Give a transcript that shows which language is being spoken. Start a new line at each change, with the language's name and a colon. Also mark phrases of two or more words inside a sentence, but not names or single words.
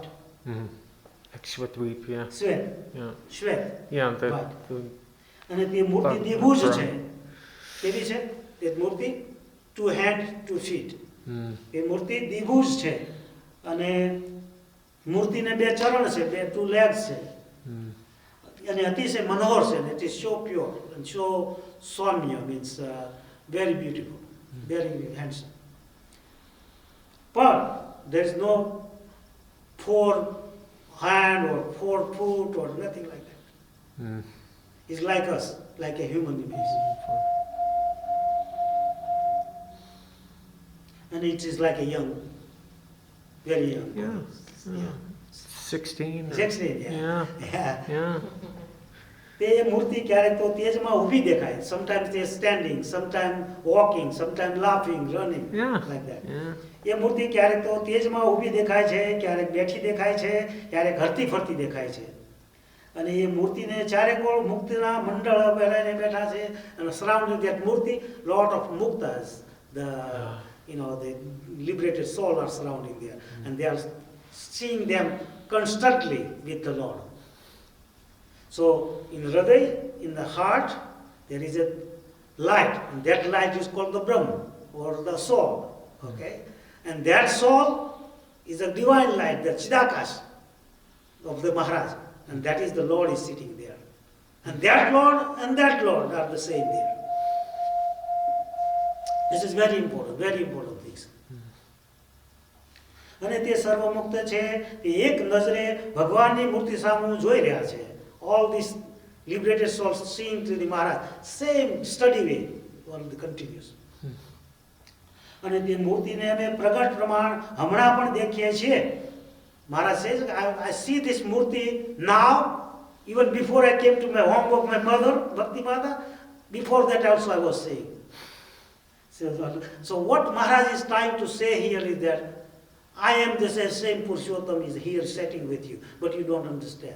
English: Like Shwetweep, yeah.
Gujarati: શ્વેત,
English: Yeah.
Gujarati: શ્વેત,
English: Yeah, white. the
Gujarati: અને તે મૂર્તિ દ્વિભુજ છે. કેવી છે તે મૂર્તિ?
English: 2 hands, 2 feet.
Gujarati: એ મૂર્તિ દ્વિભુજ છે અને મૂર્તિને 2 ચરણ છે, 2 legs છે અને અતિશય મનોહર છે.
English: It is so pure and so soumya, means very beautiful, very handsome. But there is no 4 hand or 4 foot or nothing like that. It's like us, like a human image. And it is like a young, very young. Yeah. 16. 16, Yeah. Yeah.
Gujarati: તે મૂર્તિ ક્યારેક તો તેજમાં ઊભી દેખાય.
English: Sometimes they are standing, sometimes walking, sometimes laughing, running, Yeah. like that. Yeah.
Gujarati: એ મૂર્તિ ક્યારેક તો તેજમાં ઊભી દેખાય છે, ક્યારેક બેઠી દેખાય છે, ક્યારેક હરતી ફરતી દેખાય છે. અને એ મૂર્તિને ચારે કોળ મુક્તિના મંડળ પહેરાઈને બેઠા છે અને
English: surrounding that મૂર્તિ lot of muktas, the liberated soul are surrounding there, and they are seeing them constantly with the Lord. So in Hriday, in the heart, there is a light, and that light is called the Brahma or the soul. Okay, and that soul is a divine light, the Chidakash of the Maharaj, and that is the Lord is sitting there, and that Lord are the same there. This is very important things.
Gujarati: અને તે સર્વમુક્ત છે, તે એક નજરે ભગવાનની મૂર્તિ સામે જોઈ રહ્યા છે.
English: All these liberated souls seeing to the Maharaj, same steady way, all the continuous.
Gujarati: અને તે મૂર્તિને અમે પ્રગટ પ્રમાણ હમણાં પણ દેખીએ છીએ.
English: Maharaj says, I see this murti now, even before I came to my home of my mother, Bhakti Mata, before that also I was saying. So what Maharaj is trying to say here is that I am the same Purushottam is here sitting with you, but you don't understand.